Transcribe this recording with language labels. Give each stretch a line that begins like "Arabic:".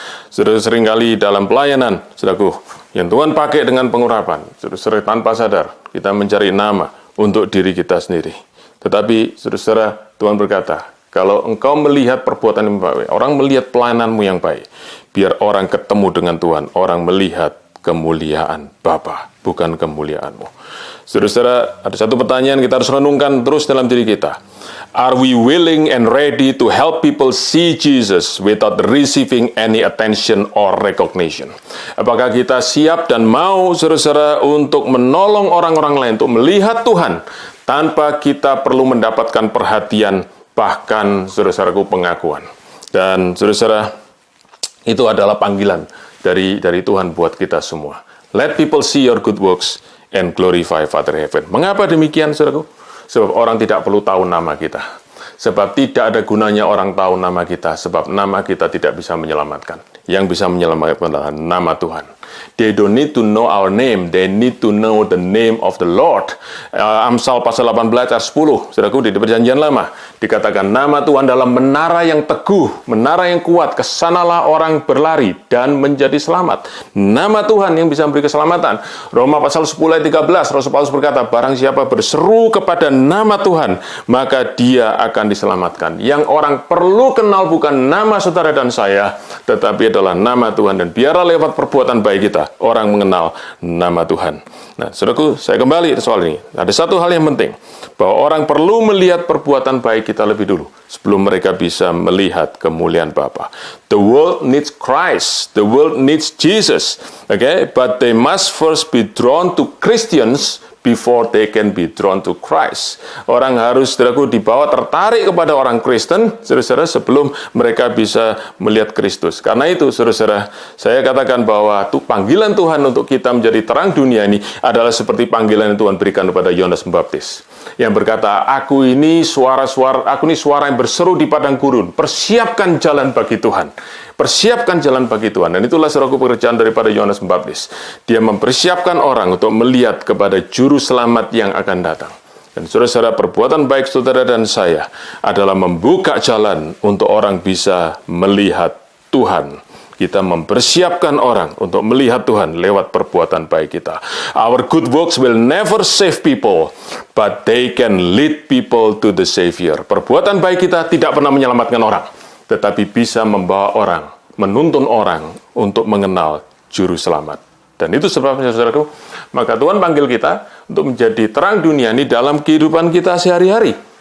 Indonesian: Saudara, seringkali dalam pelayanan, saudaraku, yang Tuhan pakai dengan pengurapan, saudara, tanpa sadar kita mencari nama untuk diri kita sendiri. Tetapi saudara, Tuhan berkata, Kalau engkau melihat perbuatan yang baik, orang melihat pelayananmu yang baik, biar orang ketemu dengan Tuhan, orang melihat kemuliaan Bapa, bukan kemuliaanmu. Saudara-saudara, ada satu pertanyaan kita harus renungkan terus dalam diri kita.
English: Are we willing and ready to help people see Jesus without receiving any attention or recognition?
Indonesian: Apakah kita siap dan mau, saudara-saudara, untuk menolong orang-orang lain, untuk melihat Tuhan, tanpa kita perlu mendapatkan perhatian, bahkan, saudara-saudaraku, pengakuan. Dan, saudara-saudara, itu adalah panggilan dari Tuhan buat kita semua.
English: Let people see your good works and glorify Father Heaven.
Indonesian: Mengapa demikian, saudaraku? Sebab orang tidak perlu tahu nama kita. Sebab tidak ada gunanya orang tahu nama kita. Sebab nama kita tidak bisa menyelamatkan. Yang bisa menyelamatkan adalah nama Tuhan.
English: They don't need to know our name. They need to know the name of the Lord.
Indonesian: Amsal pasal 18 ayat 10. Saudaraku, di Perjanjian Lama dikatakan nama Tuhan dalam menara yang teguh, menara yang kuat, kesanalah orang berlari dan menjadi selamat. Nama Tuhan yang bisa memberi keselamatan. Roma pasal 10 ayat 13, Rasul Paulus berkata, barang siapa berseru kepada nama Tuhan, maka dia akan diselamatkan. Yang orang perlu kenal bukan nama saudara dan saya, tetapi adalah nama Tuhan. Dan biarlah lewat perbuatan baik kita, orang mengenal nama Tuhan. Nah, saudaraku, saya kembali ke soal ini. Ada satu hal yang penting, bahwa orang perlu melihat perbuatan baik kita lebih dulu, sebelum mereka bisa melihat kemuliaan Bapa.
English: The world needs Christ, the world needs Jesus, okay? But they must first be drawn to Christians before they can be drawn to Christ.
Indonesian: Orang harus, saudaraku, dibawa tertarik kepada orang Kristen, saudara-saudara, sebelum mereka bisa melihat Kristus. Karena itu, saudara-saudara, saya katakan bahwa panggilan Tuhan untuk kita menjadi terang dunia ini adalah seperti panggilan yang Tuhan berikan kepada Yohanes Pembaptis, yang berkata, aku ini suara yang berseru di padang gurun, persiapkan jalan bagi Tuhan. Persiapkan jalan bagi Tuhan. Dan itulah, saudaraku, pekerjaan daripada Yohanes Pembaptis. Dia mempersiapkan orang untuk melihat kepada juru selamat yang akan datang. Dan saudara-saudara, perbuatan baik saudara dan saya adalah membuka jalan untuk orang bisa melihat Tuhan. Kita mempersiapkan orang untuk melihat Tuhan lewat perbuatan baik kita.
English: Our good works will never save people, but they can lead people to the Savior.
Indonesian: Perbuatan baik kita tidak pernah menyelamatkan orang, tetapi bisa membawa orang, menuntun orang untuk mengenal Juru Selamat. Dan itu sebabnya, saudaraku, maka Tuhan panggil kita untuk menjadi terang dunia ini dalam kehidupan kita sehari-hari.